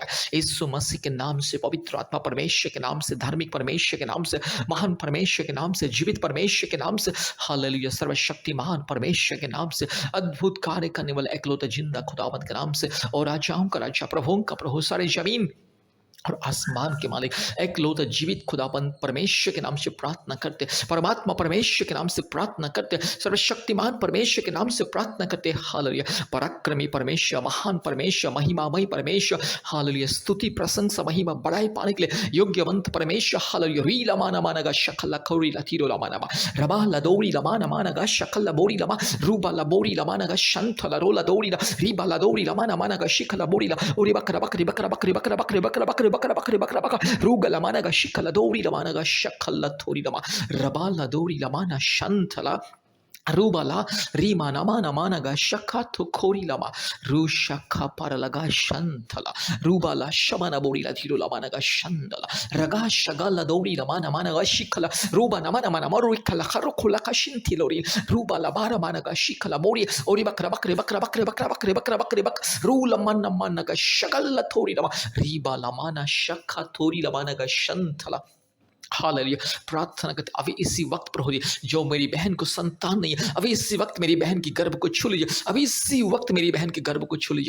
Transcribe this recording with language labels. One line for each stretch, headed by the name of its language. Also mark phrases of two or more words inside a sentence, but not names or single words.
Hindi: यीशु मसीह के नाम से, पवित्र आत्मा परमेश्वर के नाम से, धार्मिक परमेश्वर के नाम से, महान परमेश्वर के नाम से, जीवित परमेश्वर के नाम से, हालेलुया, सर्वशक्तिमान परमेश्वर के नाम से, अद्भुत कार्य करने वाला एकलौता जिंदा खुदावंद के नाम से, और राजाओं का राजा, प्रभुओं का प्रभु, सारे जमीन और आसमान के मालिक एकलौता जीवित खुदाबंद परमेश्वर के नाम से प्रार्थना करते, परमात्मा परमेश्वर के नाम से प्रार्थना करते, सर्वशक्तिमान परमेश्वर के नाम से प्रार्थना करते। हालेलुया, पराक्रमी परमेश्वर, महान परमेश्वर, महिमामय परमेश्वर, हालेलुया, स्तुति प्रशंसा महिमा बड़ाई पाने के लिए योग्यवंत परमेश्वर। हालेलुया। रीला माना मानगा शकला खौरी लतीरो लमाना रबा लदोरी लमाना मानगा शकला बोरी लमा रूबा लबोरी लमानगा शंथला रोला दोरी रीबा लदोरी लमाना मानगा शिखला बोरी ला ओरी बकरा बकरी बकरा बकरी बकरा बकरी बकरा बकरी बकरा बकरी बकरा बकरा रूगला मानगा शिखला दोरी लमानगा शकला थोरी लमा रबा लदोरी लमाना शंथला रूबाला रीमा नमा नमानगा शखा तो खोरी लमा रू शखा पर लगा शंथला रूबाला शमना बोरी ला धीरो लमानगा शंदला रगा शगला दौरी लमा नमानगा शिखला रूबा नमा नमा नमा रुखला खरो खुला का शिंथिलोरी रूबाला बारा मानगा शिखला बोरी ओरी बकरा बकरे बकरा बकरे बकरा बकरे बकरा बकरे बक रू लमा नमानगा शगला थोरी लमा रीबा लमाना शखा थोरी लमानगा शंथला। हालेलुया। प्रार्थना करते अभी इसी वक्त प्रभु जी, जो मेरी बहन को संतान नहीं है, अभी इसी वक्त मेरी बहन की गर्भ को छू लीजिए, अभी इसी वक्त मेरी बहन के गर्भ को छू लीजिए।